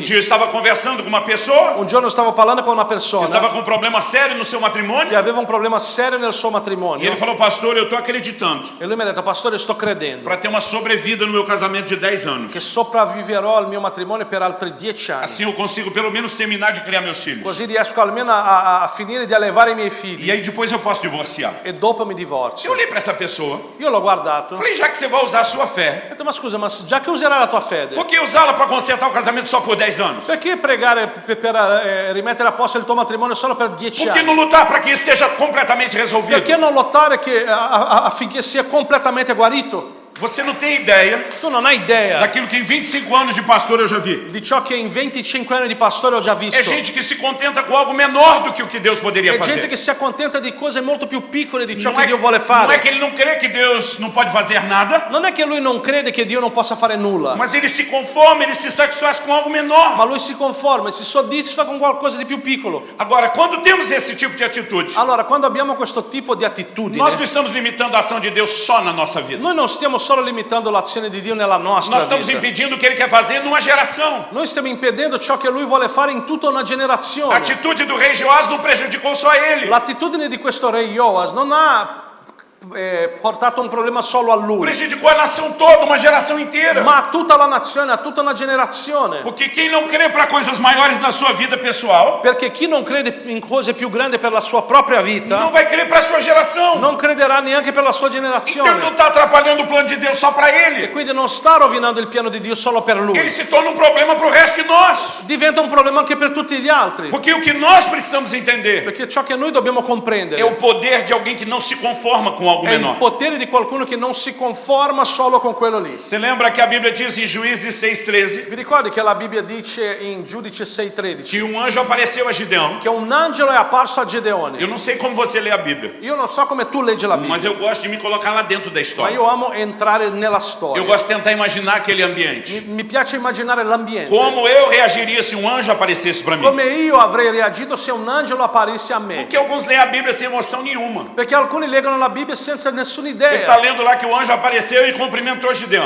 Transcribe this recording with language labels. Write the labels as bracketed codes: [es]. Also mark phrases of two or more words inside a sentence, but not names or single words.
[pt] dia eu estava conversando com uma pessoa [it] Un giorno stavo parlando con una [pt] que [it] persona [pt] estava com um problema sério no seu matrimônio, [it] che aveva un problema serio nel suo [pt] e [it] matrimonio [pt] ele falou: pastor, eu estou acreditando [it] e lui mi ha detto: pastore, sto credendo [pt] para ter uma sobrevida no meu casamento de 10 anos. [it] che sopravviverò al mio matrimonio per altri 10 anni, [pt] Assim eu consigo pelo menos terminar de criar meus filhos. [it] così riesco almeno a finire di allevare i miei [pt] E [it] figli [pt] aí depois eu posso divorciar. [it] e dopo mi [pt] Eu [it] divorzio. [pt] olhei para essa pessoa, [it] Io l'ho guardato, ho [pt] falei: já que você vai usar a sua fé, [it] detto: ma scusa, ma già che userai la tua fede, [pt] por que usá-la para consertar o casamento só por 10 anos? [it] perché pregare per rimettere a posto il tuo matrimonio solo per 10 [pt] Por que [it] anni? [pt] não lutar para que isso seja completamente resolvido? [it] Perché non lottare affinché sia completamente guarito? [pt] Você não tem ideia [it] Tu non hai idea [pt] daquilo que em 25 anos de pastor eu já vi. [it] di ciò che in 25 anni di pastore ho già visto. [pt] É gente que se contenta com algo menor do que o que Deus poderia [it] È gente [pt] fazer. [it] che si accontenta di cose molto più piccole di ciò [pt] Não [it] che [pt] é, [it] Dio vuole [pt] não é [it] fare. [pt] que ele não crê que Deus não pode fazer nada, [it] Non è che lui non crede che Dio non possa fare nulla, [pt] mas ele se conforma, ele se satisfaz com algo [it] ma [pt] menor. [it] lui si conforma e si soddisfa con qualcosa di più piccolo. [pt] Agora, quando temos esse tipo de atitude, [it] Allora, quando abbiamo questo tipo di attitudine, [pt] nós não estamos limitando a ação de Deus só na nossa vida. [it] noi non stiamo solo limitando l'azione di Dio nella nostra [pt] Nós estamos [it] vita. [pt] impedindo o que ele quer fazer numa geração. [it] Noi stiamo impedendo ciò che lui vuole fare in tutta una [pt] A [it] generazione. [pt] atitude do rei Joás não prejudicou só ele, [it] L'attitudine di questo re Joas non ha portato un problema solo a lui, [pt] prejudicou a nação toda, uma geração inteira. [it] ma a tutta la nazione, a tutta una generazione. [pt] Porque quem não crê para coisas maiores na sua vida pessoal, [it] Perché chi non crede in cose più grandi per la sua propria vita, [pt] não vai crer para a sua geração. [it] non crederà neanche per la sua [pt] Então ele não [it] generazione. [pt] está atrapalhando o plano de Deus só para [it] E [pt] ele. [it] quindi non sta rovinando il piano di Dio solo per lui. [pt] Ele se torna um problema para o resto de nós. [it] Diventa un problema anche per tutti gli altri. [pt] Porque o que nós precisamos entender [it] Perché ciò che noi dobbiamo comprendere [pt] é o poder de alguém que não se conforma com algo [it] è il [pt] menor. [it] potere di qualcuno che non si conforma solo con quello lì. [pt] Você lembra que a Bíblia diz em Juízes 6,13 [it] Vi ricordi che la Bibbia dice in Giudice 6,13 [pt] que um anjo apareceu a Gideão? [it] che un angelo è apparso a Gedeone? [pt] Eu não sei como você lê a Bíblia, [it] Io non so come tu leggi la Bibbia, [pt] mas eu gosto de me colocar lá dentro da [it] ma [pt] história. [it] io amo entrare nella [pt] Eu [it] storia. [pt] gosto de tentar imaginar aquele ambiente. [it] Mi piace immaginare l'ambiente. [pt] Como eu reagiria se um anjo aparecesse para mim? [it] Come io avrei reagito se un angelo apparisse a me. [pt] Porque alguns leem a Bíblia sem emoção nenhuma. [it] Perché alcuni leggono la Bibbia senza nessuna [pt] Ele está [it] idea. [pt] lendo lá que o anjo apareceu e cumprimentou Gideão.